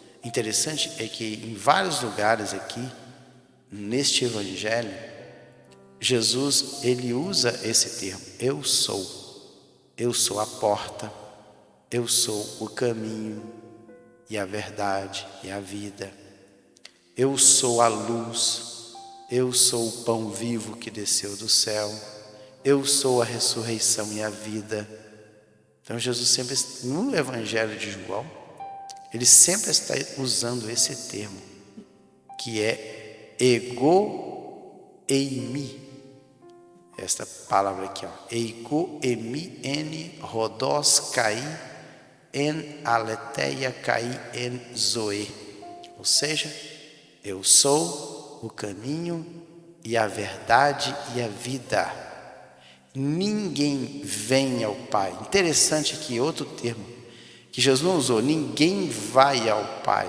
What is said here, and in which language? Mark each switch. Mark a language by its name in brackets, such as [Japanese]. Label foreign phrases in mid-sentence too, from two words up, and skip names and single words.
[Portuguese] Interessante é que em vários lugares aqui, neste evangelho, Jesus, ele usa esse termo, eu sou a porta, eu sou o caminho e a verdade e a vida, eu sou a luz, eu sou o pão vivo que desceu do céu, eu sou a ressurreição e a vida. Então Jesus sempre, no evangelho de João, ele sempre está usando esse termo, que é [Greek] ἐγώ εἰμι. [Portuguese] Esta palavra aqui, [Greek] ἐγώ εἰμι ἐν ὁδός καὶ ἐν ἀλήθεια καὶ ἐν ζωή. [Portuguese] Ou seja, eu sou o caminho e a verdade e a vida. Ninguém vem ao Pai. Interessante que outro termo que Jesus não usou, ninguém vai ao Pai.